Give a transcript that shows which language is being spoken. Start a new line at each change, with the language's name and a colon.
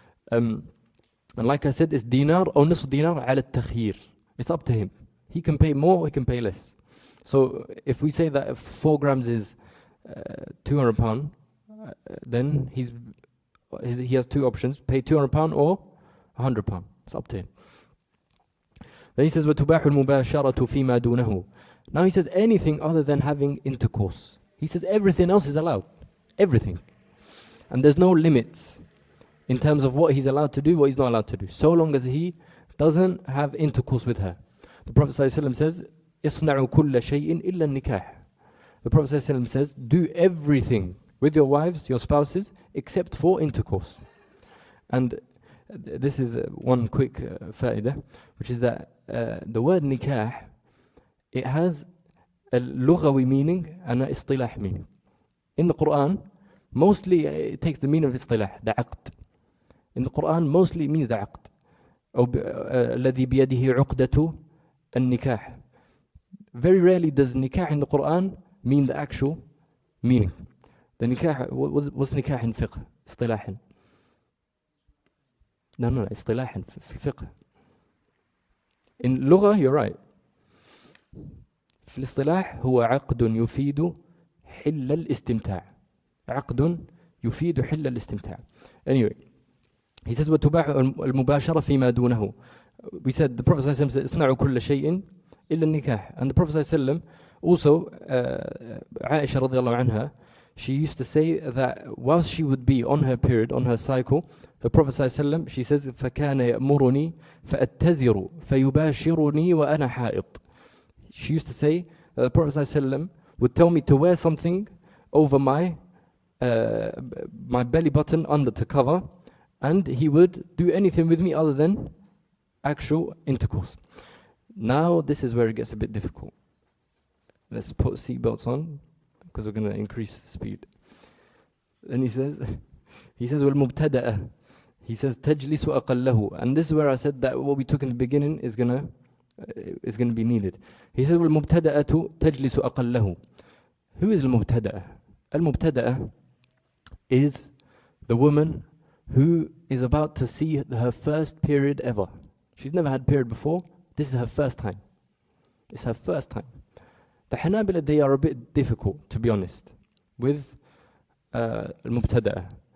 English: And like I said, it's dinar or nisf dinar ala takhir. It's up to him. He can pay more, he can pay less. So if we say that 4 grams is £200, then he has 2 options: pay £200 or £100. It's up to him. Then he says,
Arabic: وَتُبَاحُ الْمُبَاشَرَةُ فِي مَا دُونَهُ.
English: Now he says anything other than having intercourse. He says everything else is allowed. Everything. And there's no limits in terms of what he's allowed to do, what he's not allowed to do, so long as he doesn't have intercourse with her. The Prophet ﷺ says,
Arabic: اصنعوا كل شيء إلا النكاح.
English: The Prophet ﷺ says, do everything with your wives, your spouses, except for intercourse. And this is one quick fa'idah, which is that the word nikah, it has a lughawi meaning and a istilah meaning. In the Quran, mostly it takes the meaning of istilah, the aqd. In the Quran, mostly it means the aqd.
Arabic: الذي بيده عقدة النكاح.
English: Very rarely does nikah in the Quran mean the actual meaning. The nikah, what's nikah in fiqh?
Arabic: اصطلاحا.
English: No,
Arabic: اصطلاحا في الفقه.
English: In lugha, you're right.
Arabic: في الاصطلاح هو عقد يفيد حل الاستمتاع. عقد يفيد حل الاستمتاع.
English: Anyway, he says
Arabic: وتباح المباشرة فيما دونه.
English: We said the Prophet ﷺ said
Arabic: اصنعوا كل شيء إلا النكاح.
English: And the Prophet ﷺ also, Aisha radiallahu anha, she used to say that whilst she would be on her period, on her cycle, the Prophet ﷺ, she says
Arabic: فكان يأمرني فأتزر فيباشرني وأنا حائض.
English: She used to say that the Prophet ﷺ would tell me to wear something over my belly button under to cover, and he would do anything with me other than actual intercourse. Now this is where it gets a bit difficult. Let's put seatbelts on because we're going to increase the speed. Then he says
Arabic: وَالْمُبْتَدَأَ.
English: He says
Arabic: تَجْلِسُ أَقَلَّهُ.
English: And this is where I said that what we took in the beginning is going to be needed. He says
Arabic: وَالْمُبْتَدَأَةُ تَجْلِسُ أَقَلَّهُ.
English: Who is al-mubtada'a? Al-mubtada'a is the woman who is about to see her first period ever. She's never had period before. This is her first time. It's her first time. The Hanabila, they are a bit difficult, to be honest, with al-mubtada'a.